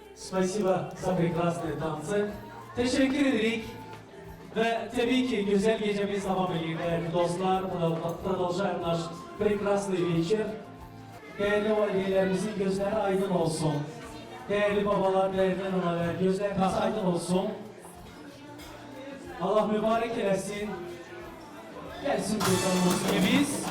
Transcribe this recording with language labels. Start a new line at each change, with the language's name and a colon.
Russian: Спасибо за прекрасные tansı.
Turkish: Teşekkür ederik. Ve tabii ki güzel gecemiz devam ediyor değerli dostlar.
Russian: Продолжаем наш прекрасный вечер.
Turkish: Değerli valilerimizin gözleri aydın olsun. Değerli babalar, değerli analar, gözleriniz aydın olsun. Allah mübarek eylesin. Gelsin kurbanımız gibi.